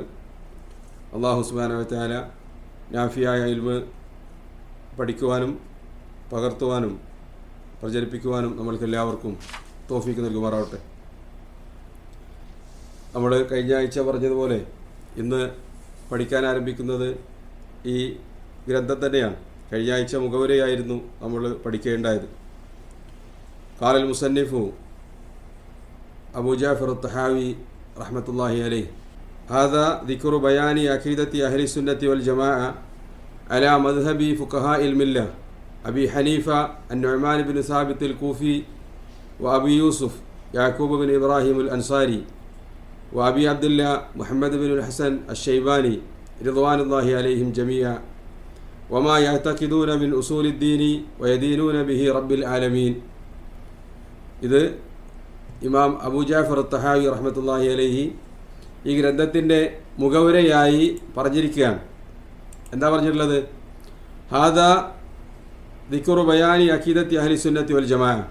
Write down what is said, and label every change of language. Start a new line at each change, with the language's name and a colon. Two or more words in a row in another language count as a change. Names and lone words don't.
Arabic: الله سبحانه وتعالى
Malayalam: നാഫിയായ ഇൽമ് പഠിക്കുവാനും പകർത്തുവാനും പ്രചരിപ്പിക്കുവാനും നമ്മൾക്കെല്ലാവർക്കും തൗഫീക്ക് നൽകുമാറാവട്ടെ. നമ്മൾ കഴിഞ്ഞ ആഴ്ച പറഞ്ഞതുപോലെ ഇന്ന് പഠിക്കാൻ ആരംഭിക്കുന്നത് ഈ ഗ്രന്ഥം തന്നെയാണ്. കഴിഞ്ഞ ആഴ്ച മുഖവുരയായിരുന്നു നമ്മൾ പഠിക്കേണ്ടായത്.
Arabic: قال المصنف أبو جعفر الطحاوي رحمة الله عليه: هذا ذكر بيان عقيدة أهل السنة والجماعة على مذهب فقهاء الملة أبي حنيفة النعمان بن ثابت الكوفي وأبي يوسف يعقوب بن إبراهيم الأنصاري وأبي عبد الله محمد بن الحسن الشيباني رضوان الله عليهم جميعا وما يعتقدون من أصول الدين ويدينون به رب العالمين.
Malayalam: ഇത് ഇമാം അബൂ ജഅഫർ തഹാവി
Arabic: رحمة الله عليه
Malayalam: ഈ ഗ്രന്ഥത്തിൻ്റെ മുഖവുരയായി പറഞ്ഞിരിക്കുകയാണ്. എന്താ പറഞ്ഞിട്ടുള്ളത്?
Arabic: هذا ذكر بيان عقيدة أهل السنة والجماعة.